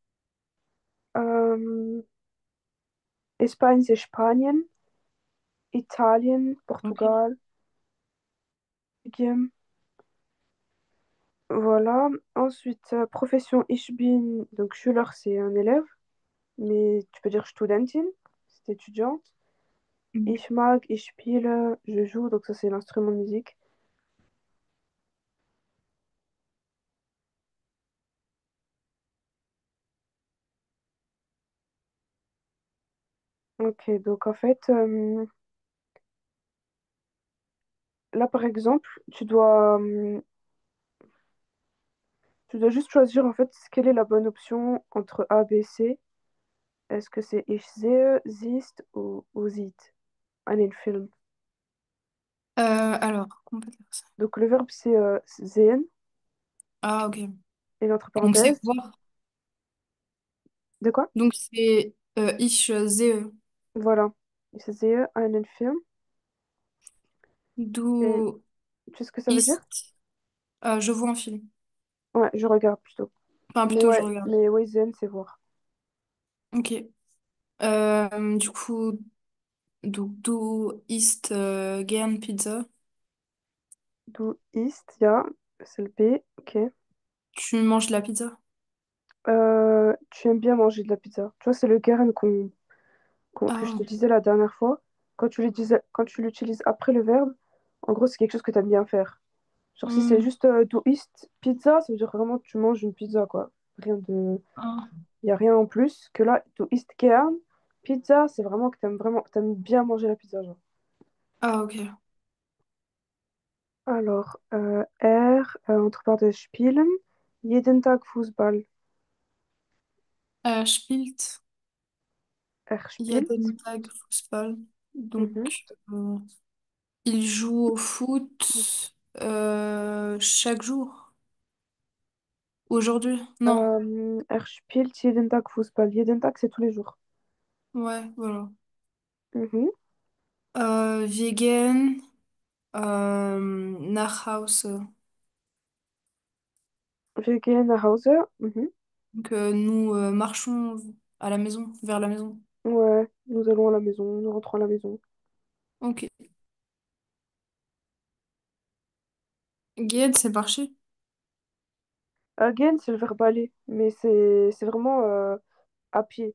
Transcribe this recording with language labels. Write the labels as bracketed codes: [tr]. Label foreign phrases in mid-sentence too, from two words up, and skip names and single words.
[fr] Euh, Espagne, c'est Spanien. Italien, ok. Portugal, Belgium. Voilà. Ensuite, profession [de] Ich bin, [fr] donc Schüler, c'est un élève, mais tu peux dire Studentin, c'est étudiante. Mhm. [de] Ich mag, ich spiele, [fr] je joue, donc ça c'est l'instrument de musique. Ok, donc en fait, là par exemple, tu dois juste choisir en fait quelle est la bonne option entre A, B, C. Est-ce que c'est [de] Ich sehe, siehst [fr] ou [de] sieht einen Film? [fr] Alors, comment on peut dire ça? Donc le verbe c'est sehen Ah, ok. et l'entre Donc, c'est parenthèses. voir. De quoi? Donc, c'est [de] ich sehe. Voilà. Ich sehe einen Film. Et Du [fr] tu sais ce que ça veut dire? ist. Je vois un film. Ouais, je regarde plutôt. Enfin, Mais plutôt, je ouais, regarde. sehen c'est voir. Ok. Du coup, [de] du isst gern Pizza. Du isst, ja, [fr] c'est le B, ok. Tu manges de la pizza? Tu aimes bien manger de la pizza. Tu vois, c'est le gern que je Ah, te disais la dernière fois. Quand tu l'utilises après le verbe, en gros, c'est quelque chose que tu aimes bien faire. Genre, si c'est hmm, juste [de] du isst pizza, [fr] ça veut dire vraiment que tu manges une pizza, quoi. Rien de... ah, Il n'y a rien en plus. Que là, [de] du isst gern pizza, [fr] c'est vraiment que t'aimes bien manger la pizza, genre. ah, ok. Alors, R, entre parenthèses, [de] spielen. Jeden Tag Fußball. Spielt Er spielt. jeden Tag Fußball. Mhm. [fr] Donc, il joue au foot chaque jour. Aujourd'hui? Non. [de] Er spielt jeden Tag Fußball. Jeden Tag, [fr] c'est tous les jours. Ouais, voilà. Mhm. [de] Wir gehen nach Hause. Wir gehen nach Hause. Mhm. [fr] Donc, nous marchons à la maison, vers la maison. Ouais, nous allons à la maison, nous rentrons à la maison. Ok. Gehen, c'est marcher. Again, c'est le verbe aller, mais c'est vraiment à pied.